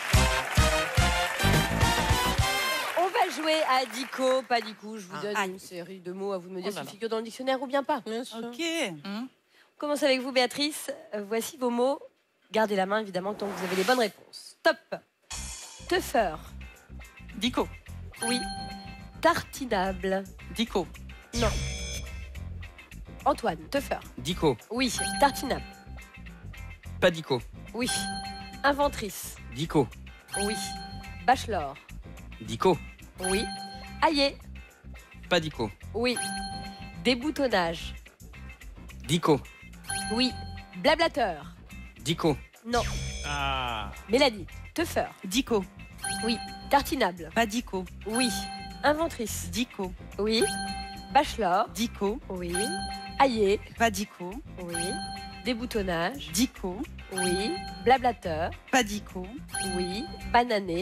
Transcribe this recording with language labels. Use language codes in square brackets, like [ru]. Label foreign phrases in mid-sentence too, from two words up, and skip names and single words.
[fr] On va jouer à Dico, pas Dico. Je vous donne une série de mots à vous de me dire s'ils figurent dans le dictionnaire ou bien pas. Ok. On commence avec vous, Béatrice. Voici vos mots. Gardez la main, évidemment, tant que vous avez les bonnes réponses. Top. Teufeur. Dico. Oui. Tartinable. Dico. Non. Antoine, teufeur. Dico. Oui. Tartinable. Pas dico. Oui. Inventrice. Dico. Oui. Bachelor. Dico. Oui. Aillé. Pas dico. Oui. Déboutonnage. Dico. Oui. Blablateur. Dico. Non. Ah. Mélanie, teufeur. Dico. Oui. Tartinable. Pas dico. Oui. Inventrice. Dico. Oui. Bachelor. Dico. Oui. Aillé. Pas dico. Oui. Déboutonnage. Dico. Oui. Blablateur. Pas dico. Oui. Banané.